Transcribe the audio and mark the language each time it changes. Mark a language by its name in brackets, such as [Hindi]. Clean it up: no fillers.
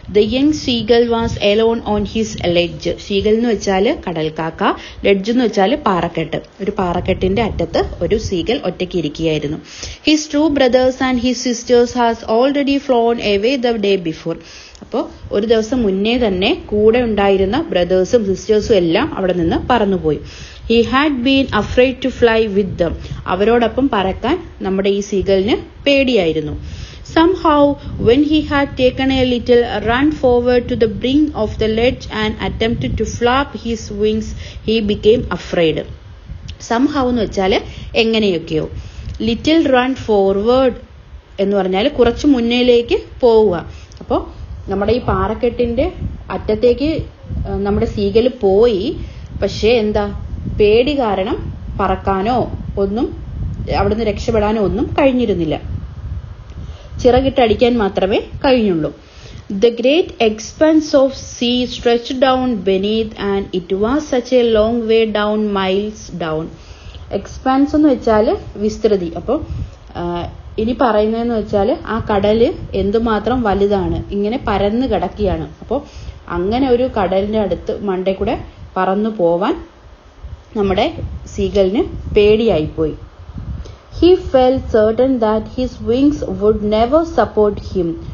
[English] The young seagull was alone on his ledge. [Malayalam] Seagull എന്ന് വെച്ചാൽ കടൽക്കാക്ക, ledge എന്ന് വെച്ചാൽ പാറക്കെട്ട്. ഒരു പാറക്കെട്ടിന്റെ അറ്റത്ത് ഒരു സീഗൾ ഒറ്റയ്ക്ക് ഇരിക്കുകയായിരുന്നു. [English] His two brothers and his sisters has already flown away the day before. [Malayalam] അപ്പോൾ ഒരു ദിവസം മുന്നേ തന്നെ കൂടെ ഉണ്ടായിരുന്ന ബ്രദേഴ്സും സിസ്റ്റേഴ്സും എല്ലാം അവിടെ നിന്ന് പറന്നുപോയി. [English] He had been afraid to fly with them. [Malayalam] അവരോടൊപ്പം പറക്കാൻ നമ്മുടെ ഈ സീഗളിന് പേടിയായിരുന്നു. [English] Somehow, when he had taken a little run forward to the brink of the ledge and attempted to flap his wings, he became afraid. [Malayalam] Somehow എന്ന് വെച്ചാൽ എങ്ങനെയൊക്കെയോ. [English] Little run forward [Malayalam] എന്ന് പറഞ്ഞാൽ കുറച്ച് മുന്നിലേക്ക് പോവുക. അപ്പോൾ നമ്മുടെ ഈ പാറക്കെട്ടിന്റെ അറ്റത്തേക്ക് നമ്മുടെ സീഗൽ പോയി. പക്ഷേ എന്താ, പേടി കാരണം പറക്കാനോ ഒന്നും അവിടുന്ന് രക്ഷപ്പെടാനോ ഒന്നും കഴിഞ്ഞിരുന്നില്ല. ചിറകിട്ടടിക്കാൻ മാത്രമേ കഴിഞ്ഞുള്ളൂ. [English] The great expanse of sea stretched down beneath and it was such a long way down, miles down. [Malayalam] Expanse എന്ന് വെച്ചാൽ വിസ്തൃതി. അപ്പോൾ ഇനി പറയുന്നതെന്ന് വെച്ചാൽ ആ കടല് എന്തുമാത്രം വലുതാണ്, ഇങ്ങനെ പരന്ന് കിടക്കുകയാണ്. അപ്പോൾ അങ്ങനെ ഒരു കടലിന്റെ അടുത്ത് മണ്ടേ കൂടെ പറന്നു പോവാൻ നമ്മുടെ സീഗലിന് പേടിയായിപ്പോയി. [English] He felt certain that his wings would never support him.